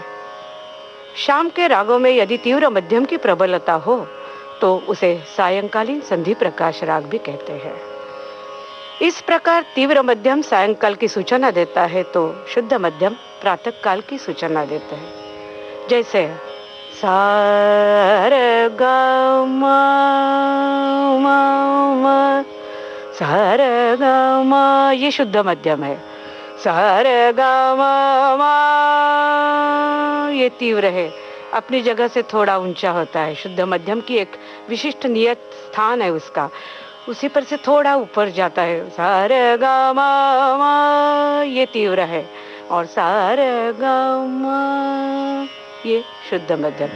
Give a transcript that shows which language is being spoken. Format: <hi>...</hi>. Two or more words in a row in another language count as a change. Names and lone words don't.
<hi>शाम के रागों में यदि तीव्र मध्यम की प्रबलता हो तो उसे सायंकालीन संधि प्रकाश राग भी कहते हैं। इस प्रकार तीव्र मध्यम सायंकाल की सूचना देता है तो शुद्ध मध्यम प्रातः काल की सूचना देता है। जैसे सा रे ग म म सा रे ग म, ये शुद्ध मध्यम है। सा रे ग म, ये तीव्र है, अपनी जगह से थोड़ा ऊंचा होता है। शुद्ध मध्यम की एक विशिष्ट नियत स्थान है उसका, उसी पर से थोड़ा ऊपर जाता है। सा रे ग म, ये तीव्र है, और सा रे ग म, ये शुद्ध मध्यम</hi>